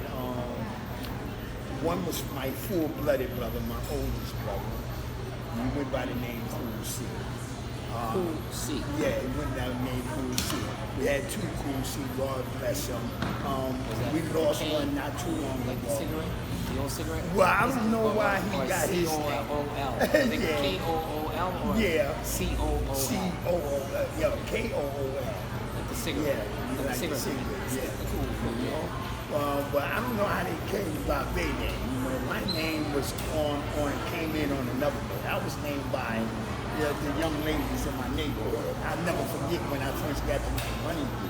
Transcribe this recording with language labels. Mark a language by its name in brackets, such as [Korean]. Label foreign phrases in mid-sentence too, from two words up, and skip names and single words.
[English] One was my full-blooded brother, my oldest brother. He went by the name Cool C. Cool C. Yeah, he went by the name Cool C. We had 2 Cool C, God bless them. We lost one not too long like ago. The cigarette? The old cigarette? Well, I don't know why he got his name. K-O-O-L. I think Yeah. K-O-O-L. K-O-O-L or Yeah. C-O-O-L? C-O-O-L. Yeah, K-O-O-L. Like the cigarette. Yeah, you like the cigarette, yeah. Cool, You know? But I don't know how they came about their name. You know, my name was came in on another note. I was named by the young ladies in my neighborhood. I'll never forget when I first got the name Honeybee.